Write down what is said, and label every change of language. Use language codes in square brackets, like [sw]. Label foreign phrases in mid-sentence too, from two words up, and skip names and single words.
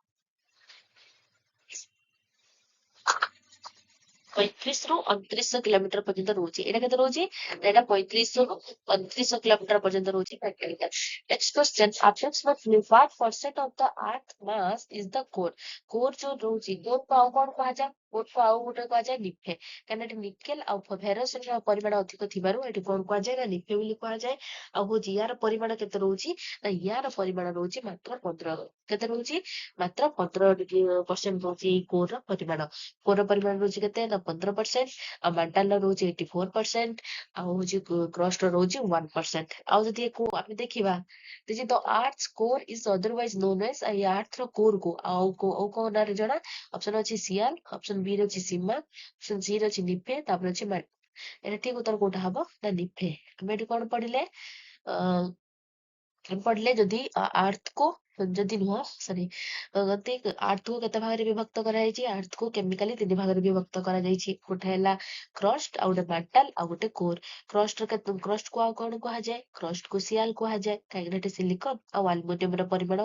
[or] 35 ରୁ 29 କିଲୋମିଟର ପର୍ଯ୍ୟନ୍ତ ରହୁଛି ଏଇଟା କେତେ ରହୁଛି ଏଇଟା 35 ରୁ 29 କିଲୋମିଟର ପର୍ଯ୍ୟନ୍ତ ରହୁଛି [en] next question approximately what percent of the earth mass is the core core [or] ଯୋଉ ରହୁଛି core କୁ ଆଉ କଣ କୁହାଯାଏ core କୁ ଆଉ ଗୋଟେ କୁହାଯାଏ ନିଫେ କାହିଁକି ଏଠି ନିକେଲ ଆଉ ଫେରସ ର ପରିମାଣ ଅଧିକ ଥିବାରୁ ଏଠି କଣ କୁହାଯାଏ ନା ନିଫେ ବୋଲି କୁହାଯାଏ ଆଉ ହଉଛି ୟାର ପରିମାଣ କେତେ ରହୁଛି ନା ୟାର ପରିମାଣ ରହୁଛି ମାତ୍ର 15 କେତେ ରହୁଛି ମାତ୍ର 15% ରହୁଛି ଏଇ core ର ପରିମାଣ କୋର ପରିମାଣ ରହୁଛି କେତେ ନା 15% ଆଉ ମାଣ୍ଟାଲ ରହୁଛି 84% ଆଉ ହଉଛି କ୍ରଷ୍ଟ ରହୁଛି 1% ଆଉ ଯଦି ଆମେ ଦେଖିବା ଯଦି [en] the earth's core is otherwise known as [or] ଏଇ earth ର core କୁ ଆଉ କୋଉ ନାଁରେ ଜଣା ଅପସନ ଅଛି ସିଆଲ ଅପସନ ବି ରେ ଅଛି ସୀମା ଅପସନ ସି ରେ ଅଛି ନିଫେ ତାପରେ ଅଛି ଏଟା ଠିକ ଉତ୍ତର କୋଉଟା ହବ ନା ନିଫେ ଆମେ ଏଠି କଣ ପଢିଲେ ପଢିଲେ ଯଦି ଆର୍ଥ କୁ ଯଦି ନୁହଁ ସରି ଯଦି ଆର୍ଥ କୁ କେତେ ଭାଗରେ ବିଭକ୍ତ କରାଯାଇଛି ଆର୍ଥ କୁ କେମିକାଲି ତିନି ଭାଗରେ ବିଭକ୍ତ କରାଯାଇଛି ଗୋଟେ ହେଲା କ୍ରଷ୍ଟ ଆଉ ଗୋଟେ ମେଟାଲ ଆଉ ଗୋଟେ କୋର କ୍ରଷ୍ଟ କୁ ଆଉ କଣ କୁହାଯାଏ କ୍ରଷ୍ଟ କୁ ସିଆଲ କୁହାଯାଏ କାହିଁକିନା ଏଠି ସିଲିକନ ଆଉ ଆଲୁମିନିୟମ ର ପରିମାଣ